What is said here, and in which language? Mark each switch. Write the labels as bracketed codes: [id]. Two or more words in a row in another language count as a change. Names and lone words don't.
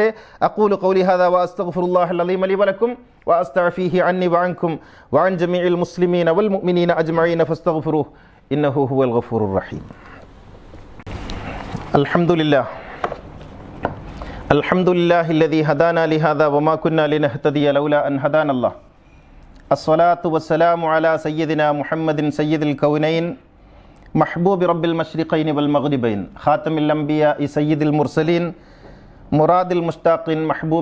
[ar] أقول قولي هذا وأستغفر الله العليم لي ولكم وأستغفره عني وعنكم وعن جميع المسلمين والمؤمنين أجمعين فاستغفروه إنه هو الغفور الرحيم. അൽഹംദുലില്ലാഹി الذي هدانا لهذا وما كنا لنهتدي لولا أن هدانا الله. الصلاة والسلام على سيدنا محمد سيد الكونين محبوب رب المشرقين والمغربين خاتم الأنبياء سيد المرسلين مراد المشتاقين محبوب